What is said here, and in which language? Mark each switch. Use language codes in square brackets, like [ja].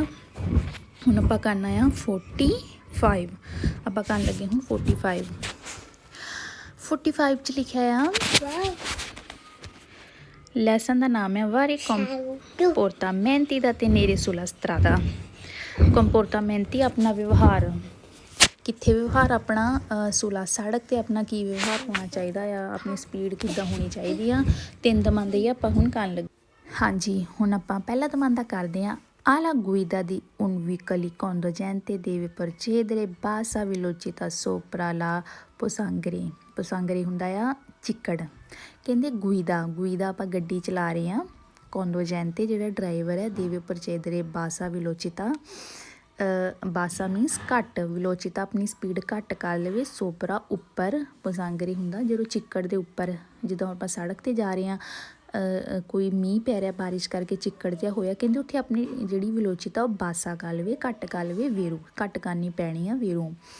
[pa] ਹੁਣ ਆਪਾਂ ਕਰਨਾ ਆ 45, ਆਪਾਂ ਕਰਨ ਲੱਗੇ ਹੁਣ 45 'ਚ ਲਿਖਿਆ ਆ, ਲੈਸਨ ਦਾ ਨਾਮ ਹੈ ਵਾਰੇ ਕੰਪੋਰਟਾਮੈਂਟੀ ਦਾ [it] tenere sulla strada। [pa] ਕੰਪੋਰਟਾਮੈਂਟੀ ਆਪਣਾ ਵਿਵਹਾਰ, ਕਿੱਥੇ ਵਿਵਹਾਰ ਆਪਣਾ, ਸੁਲਾ ਸੜਕ 'ਤੇ ਆਪਣਾ ਕੀ ਵਿਵਹਾਰ ਹੋਣਾ ਚਾਹੀਦਾ ਆ, ਆਪਣੀ ਸਪੀਡ ਕਿੱਦਾਂ ਹੋਣੀ ਚਾਹੀਦੀ ਆ। 3 ਦਮਾਂਦੇ ਹੀ ਆਪਾਂ ਹੁਣ ਕਰਨ ਲੱਗੇ। ਹਾਂਜੀ, ਹੁਣ ਆਪਾਂ ਪਹਿਲਾ ਦਮਾਂਦਾ ਕਰਦੇ ਹਾਂ। [it] Alla guida di un veicolo conducente deve procedere bassa velocità sopra la pozzanghera। [pa] pozzanghera ਹੁੰਦਾ ਆ ਚਿੱਕੜ। ਕਹਿੰਦੇ ਗੁਈਦਾ ਆਪਾਂ ਗੱਡੀ ਚਲਾ ਰਹੇ ਹਾਂ, conducente ਜਿਹੜਾ ਡਰਾਈਵਰ ਹੈ, [it] deve procedere bassa velocità, [pa] ਬਾਸਾ means ਘੱਟ, ਵਿਲੋਚਿਤਾ ਆਪਣੀ ਸਪੀਡ ਘੱਟ ਕਰ ਲਵੇ, ਸੋਪਰਾ ਉੱਪਰ, ਪਸਾਂਗਰੀ ਹੁੰਦਾ ਜਦੋਂ ਚਿੱਕੜ ਦੇ ਉੱਪਰ, ਜਦੋਂ ਆਪਾਂ ਸੜਕ 'ਤੇ ਜਾ ਰਹੇ ਹਾਂ, ਕੋਈ ਮੀਂਹ ਪੈ ਰਿਹਾ, ਬਾਰਿਸ਼ ਕਰਕੇ ਚਿੱਕੜ ਜਿਹਾ ਹੋਇਆ, ਕਹਿੰਦੇ ਉੱਥੇ ਆਪਣੀ ਜਿਹੜੀ ਵਿਲੋਚਿਤਾ ਉਹ ਬਾਸਾ ਕਰ ਲਵੇ, ਘੱਟ ਕਰ ਲਵੇ, ਵੇਰੂ ਘੱਟ ਕਰਨੀ ਪੈਣੀ ਆ, ਵੇਰੂ।